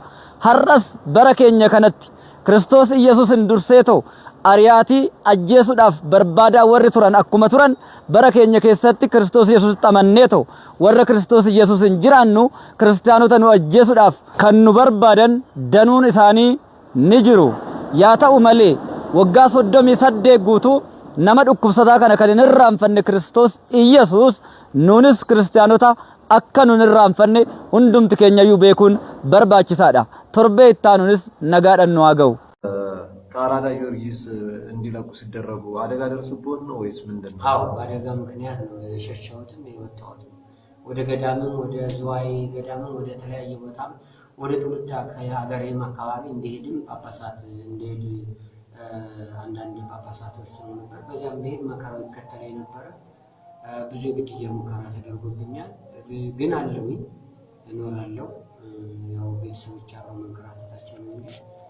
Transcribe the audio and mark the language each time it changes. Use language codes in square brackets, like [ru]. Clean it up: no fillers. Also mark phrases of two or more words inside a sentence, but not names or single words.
[om] Har'as bara keenya kanatti Kiristoos Iyyasuusin durseetoo ariyaati ajjeesuudhaaf barbaadaa warri turan akkuma turan bara keenya keessatti Kiristoos Iyyasuus xamanneetoo warra Kiristoos Iyyasuusin jiraannu kiristaanota nu ajjeesuudhaaf kan nu barbaadan danuun isaanii ni jiru. Yaa ta'u malee waggaa 38 guutuu nama dhukkubsataa kana kan hin irraanfanne Kiristoos Iyyasuus nuunis kiristaanota akka nun irraanfanne hundumti keenyayyuu beekuun barbaachisaadha. Torbee ittaanunis nagaadhaan nu haa ga'u. [am] ከአራዳ ጊዮርጊስ እንዲለቁ ሲደረጉ አደጋ ደርሶብዎት ነው ወይስ ምንድነው? አዎ በአደጋ ምክንያት ነው የሸሸሁትም የወጣሁትም። ወደ ገዳምም ወደ ዝዋይ ገዳምም ወደ ተለያየ ቦታም ወደ ትውልድ ሀገሬም አካባቢ እንዲሄድም ጳጳሳት እንዲሄድ አንዳንድ ጳጳሳት ወስኖ ነበር። በዚያም ብሄድ መከራው ይከተለኝ ነበረ። ብዙ ግድያ ሙከራ ተደርጎብኛል። ግን አለሁኝ እኖራለሁ። ያው ቤተሰቦች አብረው መንከራተታቸው ነው እንጂ